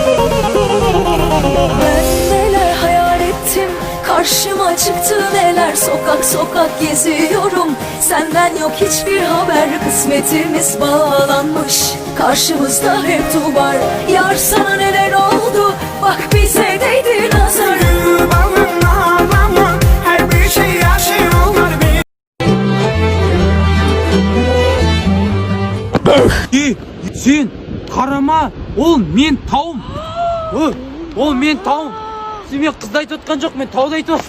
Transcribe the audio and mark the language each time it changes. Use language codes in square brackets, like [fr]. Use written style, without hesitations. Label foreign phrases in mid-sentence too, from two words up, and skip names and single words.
[tr] Ben neler hayal ettim, karşıma çıktı neler, sokak sokak geziyorum. Senden yok hiçbir haber, kısmetimiz bağlanmış. Karşımızda hep duvar, yar sana neler oldu, bak bize değdi nazar. [kk] Сен қарама, ол мен тауым. Ол мен тауым. Сен мен қызды айтып отқан жоқ, мен тауды айтып отсың.